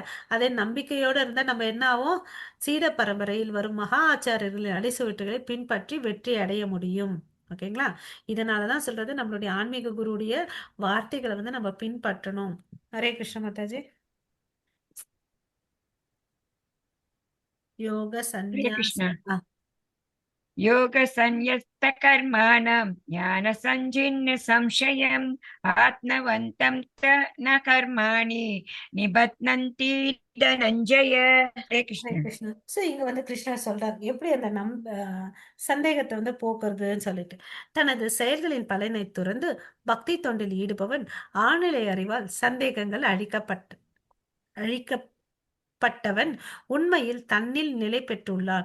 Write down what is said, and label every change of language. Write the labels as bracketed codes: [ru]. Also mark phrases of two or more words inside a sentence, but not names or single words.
[ta] அதே நம்பிக்கையோட இருந்தா நம்ம என்ன ஆகும்? சீட பரம்பரையில் வரும் மகா ஆச்சாரியர்களின் அடிசுவற்றுகளை பின்பற்றி வெற்றி அடைய முடியும். ஓகேங்களா? இதனாலதான் சொல்றது நம்மளுடைய ஆன்மீக குருவுடைய வார்த்தைகளை வந்து நம்ம பின்பற்றணும். [sa] हरे कृष्ण [ta] மாதாஜி. யோக ஹரே சந்நியாச கிருஷ்ணா. [sa] योगसंन्यस्तकर्माणां ज्ञानसञ्छिन्न संशयम् आत्मवन्तं च न कर्माणि निबध्नन्ति धनञ्जय. हरे ஹரே कृष्ण. கிருஷ்ணா. [ta] சோ இங்க வந்து கிருஷ்ணர் சொல்றார் எப்படி அந்த சந்தேகத்தை வந்து போக்குறதுன்னு சொல்லிட்டு தனது செயல்களின் பலனை துறந்து பக்தி தொண்டில் ஈடுபவன் ஆழ்நிலை அறிவால் சந்தேகங்கள் அழிக்கப்பட்டவன் உண்மையில் தன்னில் நிலை பெற்றுள்ளான்.